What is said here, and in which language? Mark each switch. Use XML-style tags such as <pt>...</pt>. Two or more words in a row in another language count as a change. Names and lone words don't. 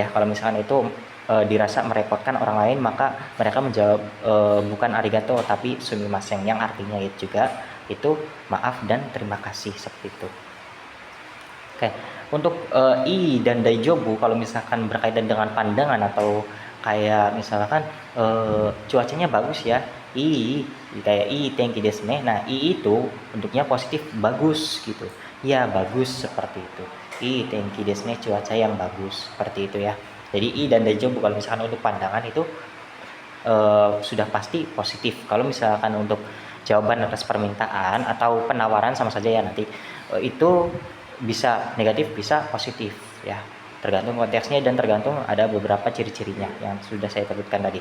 <id>Kalau misalkan itu dirasa merepotkan orang lain, maka mereka menjawab bukan arigato tapi sumimasen, yang artinya itu juga itu maaf dan terima kasih, seperti itu. Oke, untuk i dan daijobu kalau misalkan berkaitan dengan pandangan atau kayak misalkan cuacanya bagus ya, i kayak</id> <ja>いい天気ですね.</ja> <id>Nah, i itu bentuknya positif, bagus gitu. Ya, bagus seperti itu.</id> <ja>いい天気ですね,</ja> <id>cuaca yang bagus, seperti itu ya. Jadi i dan daijobu kalau misalkan untuk pandangan itu sudah pasti positif. Kalau misalkan untuk jawaban atas permintaan atau penawaran sama saja ya, nanti itu bisa negatif bisa positif ya, tergantung konteksnya dan tergantung ada beberapa ciri-cirinya yang sudah saya sebutkan tadi.</id>